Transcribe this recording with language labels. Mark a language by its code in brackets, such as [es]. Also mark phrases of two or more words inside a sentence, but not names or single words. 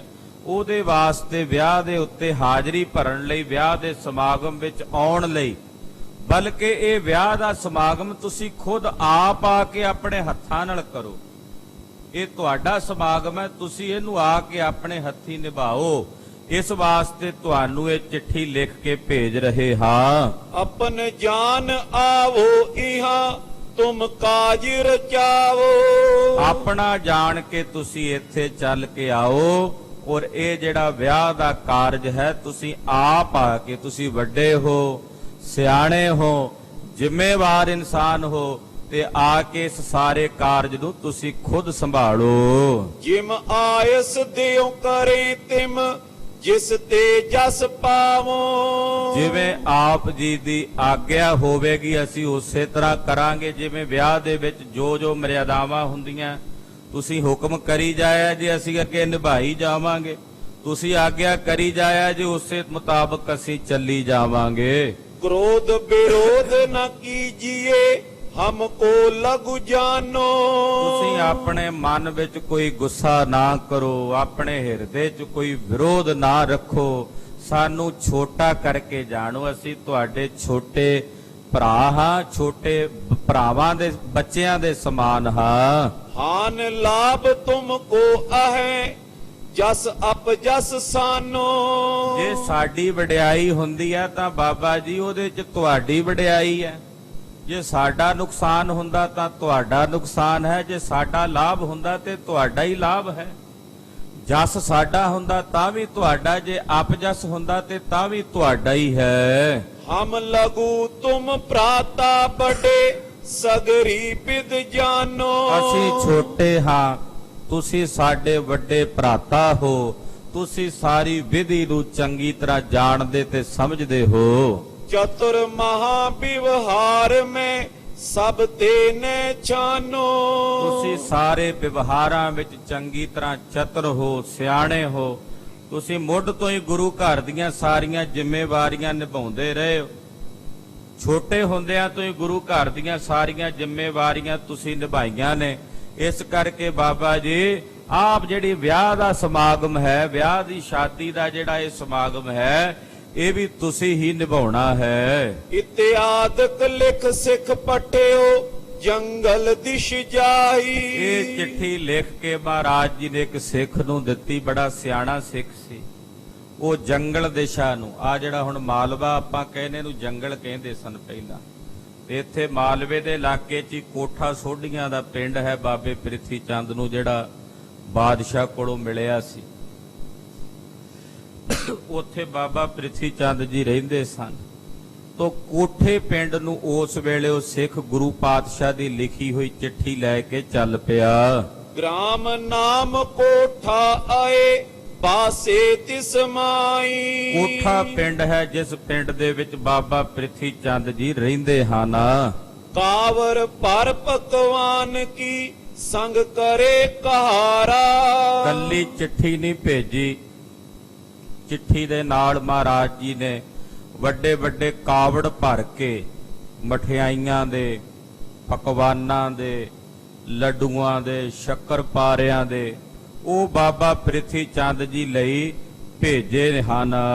[pa] ਉਹਦੇ ਵਾਸਤੇ ਵਿਆਹ ਦੇ ਉੱਤੇ ਹਾਜ਼ਰੀ ਭਰਨ ਲਈ, ਵਿਆਹ ਦੇ ਸਮਾਗਮ ਵਿੱਚ ਆਉਣ ਲਈ ਬਲਕਿ ਇਹ ਵਿਆਹ ਦਾ ਸਮਾਗਮ ਤੁਸੀਂ ਖੁਦ ਆਪ ਆ ਕੇ ਆਪਣੇ ਹੱਥਾਂ ਨਾਲ ਕਰੋ। ਇਹ ਤੁਹਾਡਾ ਸਮਾਗਮ ਹੈ, ਤੁਸੀਂ ਇਹਨੂੰ ਆ ਕੇ ਆਪਣੇ ਹੱਥੀਂ ਨਿਭਾਓ। ਇਸ ਵਾਸਤੇ ਤੁਹਾਨੂੰ ਇਹ ਚਿੱਠੀ ਲਿਖ ਕੇ ਭੇਜ ਰਹੇ ਹਾਂ। [bra] अपन जान आवो इहाँ तुम काज रचावो। [pa] ਆਪਣਾ ਜਾਣ ਕੇ ਤੁਸੀਂ ਇੱਥੇ ਚੱਲ ਕੇ ਆਓ ਔਰ ਇਹ ਜਿਹੜਾ ਵਿਆਹ ਦਾ ਕਾਰਜ ਹੈ ਤੁਸੀਂ ਆਪ ਆ ਕੇ, ਤੁਸੀਂ ਵੱਡੇ ਹੋ, ਸਿਆਣੇ ਹੋ, ਜ਼ਿੰਮੇਵਾਰ ਇਨਸਾਨ ਹੋ, ਤੇ ਆ ਕੇ ਇਸ ਸਾਰੇ ਕਾਰਜ ਨੂੰ ਤੁਸੀਂ ਖੁਦ ਸੰਭਾਲੋ। [bra] जिम आयस देओ करे तिम जिस ते जस पावो। [pa] ਜਿਵੇਂ ਆਪ ਜੀ ਦੀ ਆਗਿਆ ਹੋਵੇਗੀ ਅਸੀਂ ਉਸੇ ਤਰ੍ਹਾਂ ਕਰਾਂਗੇ। ਜਿਵੇਂ ਵਿਆਹ ਦੇ ਵਿੱਚ ਜੋ ਜੋ ਮਰਿਆਦਾਵਾਂ ਹੁੰਦੀਆਂ ਤੁਸੀਂ ਹੁਕਮ ਕਰੀ ਜਾਇਆ ਜੀ, ਅਸੀਂ ਅੱਗੇ ਨਿਭਾਈ ਜਾਵਾਂਗੇ। ਤੁਸੀਂ ਆਗਿਆ ਕਰੀ ਜਾਇਆ ਜੀ, ਉਸੇ ਮੁਤਾਬਕ ਅਸੀਂ ਚੱਲੀ ਜਾਵਾਂਗੇ। [bra] क्रोध विरोध न कीजिए हमको लघु जानो। [pa] ਤੁਸੀਂ ਆਪਣੇ ਮਨ ਵਿੱਚ ਕੋਈ ਗੁੱਸਾ ਨਾ ਕਰੋ, ਆਪਣੇ ਹਿਰਦੇ 'ਚ ਕੋਈ ਵਿਰੋਧ ਨਾ ਰੱਖੋ। ਸਾਨੂੰ ਛੋਟਾ ਕਰਕੇ ਜਾਣੋ, ਅਸੀਂ ਤੁਹਾਡੇ ਛੋਟੇ ਭਰਾ ਹਾਂ, ਛੋਟੇ ਭਰਾਵਾਂ ਦੇ ਬੱਚਿਆਂ ਦੇ ਸਮਾਨ ਹਾਂ। [bra] हान लाभ तुमको आहे जस अप जस सानो। [pa] ਜੇ ਸਾਡੀ ਵਡਿਆਈ ਹੁੰਦੀ ਹੈ ਤਾਂ ਬਾਬਾ ਜੀ ਉਹਦੇ 'ਚ ਤੁਹਾਡੀ ਵਡਿਆਈ ਹੈ। ਜੇ ਸਾਡਾ ਨੁਕਸਾਨ ਹੁੰਦਾ ਤਾਂ ਤੁਹਾਡਾ ਨੁਕਸਾਨ ਹੈ। ਜੇ ਸਾਡਾ ਲਾਭ ਹੁੰਦਾ ਤੇ ਤੁਹਾਡਾ ਹੀ ਲਾਭ ਹੈ। ਜਸ ਸਾਡਾ ਹੁੰਦਾ ਤਾਂ ਵੀ ਤੁਹਾਡਾ, ਜੇ ਅਪਜਸ ਹੁੰਦਾ ਤੇ ਤਾਂ ਵੀ ਤੁਹਾਡਾ ਹੀ ਹੈ। [bra] हम लघु तुम प्राता बड़े सगरी विद जानो। [pa] ਅਸੀਂ ਛੋਟੇ ਹਾਂ, ਤੁਸੀਂ ਸਾਡੇ ਵੱਡੇ ਭਰਾਤਾ ਹੋ। ਤੁਸੀਂ ਸਾਰੀ ਵਿਧੀ ਨੂੰ ਚੰਗੀ ਤਰ੍ਹਾਂ ਜਾਣਦੇ ਤੇ ਸਮਝਦੇ ਹੋ। [bra] चतुर महाविवहार में सब तेने छानो। [pa] ਤੁਸੀਂ ਸਾਰੇ ਵਿਵਹਾਰਾਂ ਵਿੱਚ ਚੰਗੀ ਤਰ੍ਹਾਂ ਚਤੁਰ ਹੋ, ਸਿਆਣੇ ਹੋ। ਤੁਸੀਂ ਮੁੱਢ ਤੋਂ ਹੀ ਗੁਰੂ ਘਰ ਦੀਆਂ ਸਾਰੀਆਂ ਜ਼ਿੰਮੇਵਾਰੀਆਂ ਨਿਭਾਉਂਦੇ ਰਹੇ ਹੋ। ਛੋਟੇ ਹੁੰਦਿਆਂ ਤੋਂ ਹੀ ਗੁਰੂ ਘਰ ਦੀਆਂ ਸਾਰੀਆਂ ਜ਼ਿੰਮੇਵਾਰੀਆਂ ਤੁਸੀਂ ਨਿਭਾਈਆਂ ਨੇ। ਇਸ ਕਰਕੇ ਬਾਬਾ ਜੀ ਆਪ ਜਿਹੜੀ ਵਿਆਹ ਦਾ ਸਮਾਗਮ ਹੈ, ਵਿਆਹ ਦੀ ਸ਼ਾਦੀ ਦਾ ਜਿਹੜਾ ਇਹ ਸਮਾਗਮ ਹੈ, ਇਹ ਵੀ ਤੁਸੀਂ ਹੀ ਨਿਭਾਉਣਾ ਹੈ। [bra] इत्यादक लिख सिख पठियो जंगल दिश जाई। [pa] ਇਹ ਚਿੱਠੀ ਲਿਖ ਕੇ ਮਹਾਰਾਜ ਜੀ ਨੇ ਇੱਕ ਸਿੱਖ ਨੂੰ ਦਿੱਤੀ, ਬੜਾ ਸਿਆਣਾ ਸਿੱਖ ਸੀ। ਉਹ ਜੰਗਲ ਦਿਸ਼ਾ ਨੂੰ, ਆ ਜਿਹੜਾ ਹੁਣ ਮਾਲਵਾ ਆਪਾਂ ਕਹਿੰਦੇ ਨੂੰ ਜੰਗਲ ਕਹਿੰਦੇ ਸਨ ਪਹਿਲਾਂ, ਤੇ ਇੱਥੇ ਮਾਲਵੇ ਦੇ ਇਲਾਕੇ 'ਚ ਹੀ ਕੋਠਾ ਸੋਢੀਆਂ ਦਾ ਪਿੰਡ ਹੈ, ਬਾਬੇ ਪ੍ਰਿਥੀ ਚੰਦ ਨੂੰ ਜਿਹੜਾ ਬਾਦਸ਼ਾਹ ਕੋਲੋਂ ਮਿਲਿਆ ਸੀ। ਉੱਥੇ ਬਾਬਾ ਪ੍ਰਿਥੀ ਚੰਦ ਜੀ ਰਹਿੰਦੇ ਸਨ। ਤੋ ਕੋਠੇ ਪਿੰਡ ਨੂੰ ਉਸ ਵੇਲੇ ਉਹ ਸਿੱਖ ਗੁਰੂ ਪਾਤਸ਼ਾਹ ਦੀ ਲਿਖੀ ਹੋਈ ਚਿੱਠੀ ਲੈ ਕੇ ਚੱਲ ਪਿਆ। [bra] ग्राम नाम कोठा आए पासे तिस माई। [pa] ਕੋਠਾ ਪਿੰਡ ਹੈ ਜਿਸ ਪਿੰਡ ਦੇ ਵਿੱਚ ਬਾਬਾ ਪ੍ਰਿਥੀ ਚੰਦ ਜੀ ਰਹਿੰਦੇ ਹਨ। [bra] कावर पर पकवान की संग करे कहारा। [pa] ਕੱਲੀ ਚਿੱਠੀ ਨਹੀਂ ਭੇਜੀ, ਚਿੱਠੀ ਦੇ ਨਾਲ ਮਹਾਰਾਜ ਜੀ ਨੇ ਵੱਡੇ ਵੱਡੇ ਕਾਵੜ ਭਰ ਕੇ ਮਠਿਆਈਆਂ ਦੇ, ਪਕਵਾਨਾਂ ਦੇ, ਲੱਡੂਆਂ ਦੇ, ਸ਼ੱਕਰਪਾਰਿਆਂ ਦੇ ਉਹ ਬਾਬਾ ਪ੍ਰਿਥੀ ਚੰਦ ਜੀ ਲਈ ਭੇਜੇ ਹਨ।